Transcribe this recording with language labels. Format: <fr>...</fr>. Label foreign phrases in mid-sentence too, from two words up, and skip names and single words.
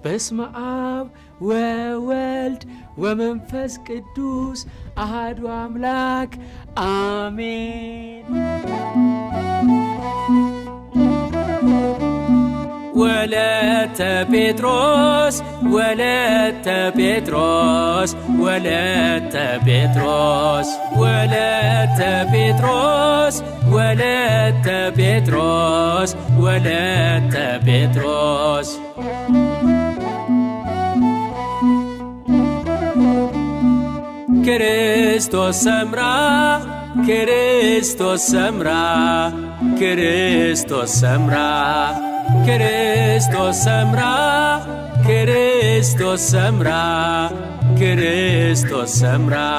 <gez>በስመ አብ ወወልድ ወመንፈስ ቅዱስ አሐዱ አምላክ አሜን። ወለተ ጴጥሮስ ወለተ ጴጥሮስ ወለተ ጴጥሮስ ወለተ ጴጥሮስ ወለተ ጴጥሮስ ወለተ ጴጥሮስ ክርስቶስ ሰምራ ክርስቶስ ሰምራ ክርስቶስ ሰምራ ክርስቶስ ሰምራ ክርስቶስ ሰምራ ክርስቶስ ሰምራ</gez>